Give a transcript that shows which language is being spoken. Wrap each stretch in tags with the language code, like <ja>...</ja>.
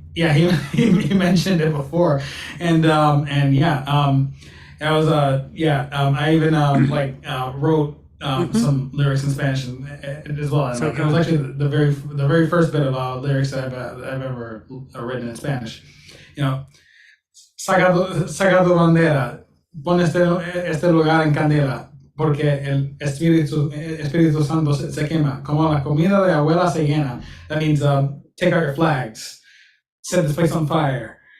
<en>Yeah, he mentioned it before, and yeah, that was yeah, I even wrote Hmm. some lyrics in Spanish as well, and So like it was good. actually the very first bit of lyrics that I've ever written in Spanish.</en> <es>You know, saca tu bandera, pon este lugar en candela, porque el Espíritu Santo se quema, como la comida de abuela se llena.</es> <en>That means take out your flags, set this place on fire.</en>